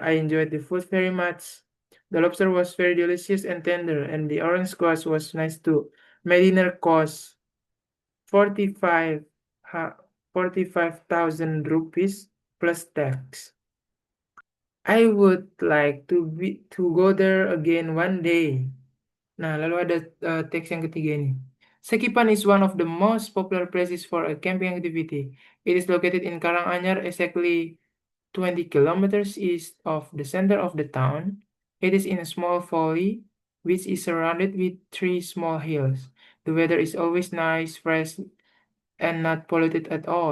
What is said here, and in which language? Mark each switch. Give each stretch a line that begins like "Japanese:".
English: I enjoyed the food very much. The lobster was very delicious and tender, and the orange squash was nice too. My dinner cost 45,000 rupees plus tax. I would like to go there again one day.
Indonesian: Nah, lalu ada teks yang ketiga ini.
English: Sekipan is one of the most popular places for a camping activity. It is located in Karanganyar, exactly 20 kilometers east of the center of the town. It is in a small valley which is surrounded with 3 small hills. The weather is always nice, fresh, and not polluted at all.